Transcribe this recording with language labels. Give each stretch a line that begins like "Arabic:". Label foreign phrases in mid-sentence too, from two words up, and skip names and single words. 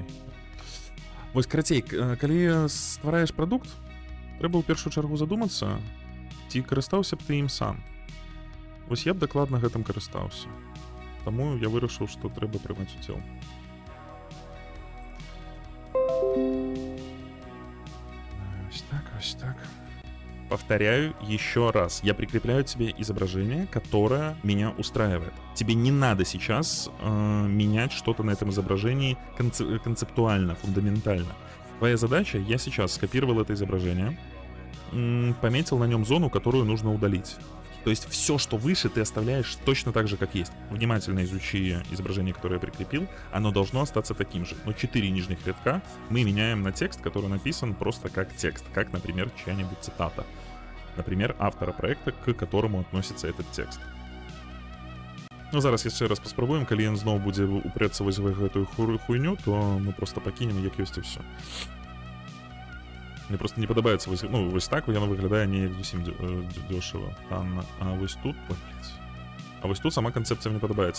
Belarusian: Вось, карацей, калі ствараеш прадукт, трэба ў першую чаргу задумацца, ці карыстаўся б ты ім сам. Вось я б дакладна гэтым карыстаўся. Таму я вырашыў, што трэба прымаць удзел.
Ukrainian: Ось так.
Russian: Повторяю еще раз. Я прикрепляю тебе изображение, которое меня устраивает. Тебе не надо сейчас менять что-то на этом изображении концептуально, фундаментально. Твоя задача, я сейчас скопировал это изображение, пометил на нем зону, которую нужно удалить. То есть все, что выше, ты оставляешь точно так же, как есть. Внимательно изучи изображение, которое я прикрепил. Оно должно остаться таким же. Но 4 нижних рядка мы меняем на текст, который написан просто как текст. Как, например, чья-нибудь цитата. Например, автора проекта, к которому относится этот текст.
Belarusian: Ну, зараз яшчэ раз паспрабуем. Калі ён зноў будзе упрэцца вось в гэтую хуйню, то мы просто пакінем, як ёсць і ўсё. Мне просто не падабаецца вось, ну, вось так яно выглядае не зусім дёшава. А вось тут, а вось тут сама канцэпцыя мне падабаецца.